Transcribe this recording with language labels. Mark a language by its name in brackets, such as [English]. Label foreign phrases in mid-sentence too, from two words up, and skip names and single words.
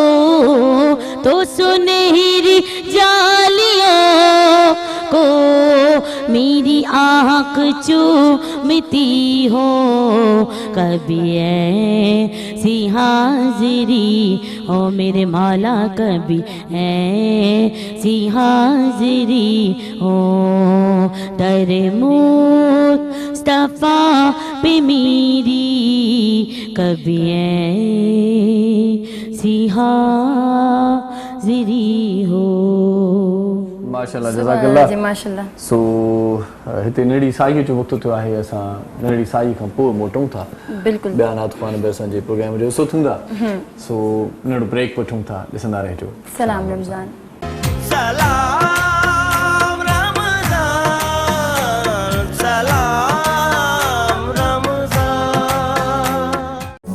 [Urdu] تو سنہری جالیوں کو میری آنکھ چومتی ہو کبھی ایسی حاضری ہو میرے مولا کبھی ایسی حاضری ہو در مصطفیٰ پہ میری کبھی ایسی حاضری ہو [Arabic] ما شاء الله جزاك الله [Sindhi] जी माशाल्लाह सो हिते नड़ी साईअ जो वक़्तु थियो आहे असां नड़ी साई खां पोइ मोटूं था बिल्कुलु ॿिया नात ख़्वान बि असांजे प्रोग्राम जो हिसो थींदा सो नंढो ब्रेक वठूं था ॾिसंदा रहिजो सलाम रमज़ान सलाम रमज़ान सलाम रमज़ान